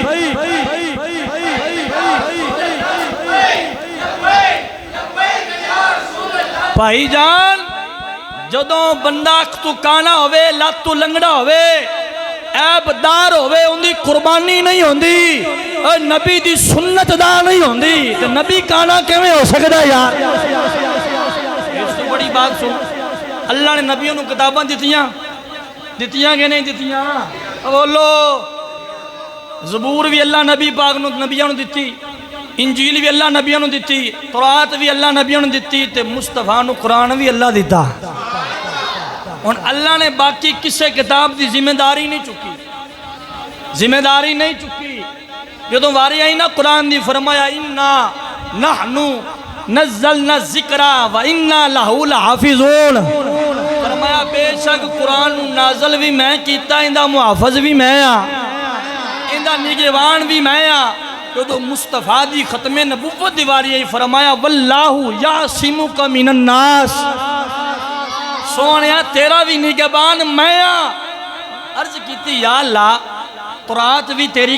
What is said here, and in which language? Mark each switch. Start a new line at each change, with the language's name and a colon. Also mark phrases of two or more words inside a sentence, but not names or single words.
Punjabi: بھائی جان جدوں بندہ اکھ تو کانا ہوئے لات تو لنگڑا ہوئے عیب دار ہوئے ان دی قربانی نہیں ہوندی نبی دی سنت دا نہیں ہوندی تو نبی کانا کیویں ہو سکدا یار اس تو بڑی بات سن اللہ نے نبیوں نو کتاباں دتیاں کہ نہیں دتیاں بولو زبور بھی اللہ نبی پاک نو نبیوں نو دتی انجیل بھی اللہ نبیوں نو دتی تورات بھی اللہ نبیوں نو دتی تے مصطفیٰ نو قرآن بھی اللہ دیتا اور اللہ نے باقی کسے کتاب دی ذمہ داری نہیں چکی جدوں واری آئی نا قرآن دی فرمایا
Arabic: اِنَّا نَحْنُ نَزَّلْنَا الذِّكْرَ وَإِنَّا لَهُ لَحَافِظُونَ
Punjabi: فرمایا بے شک قرآن نازل بھی میں کیتا اندہ محافظ بھی میں اندہ نگہبان بھی میں جدو مصطفیٰ دی ختم نبوت دیواری ہے فرمایا
Arabic: واللہ یعصمک من الناس
Punjabi: سونیا تیرا بھی نگہبان میں عرض کیتی یا اللہ تورات بھی تیری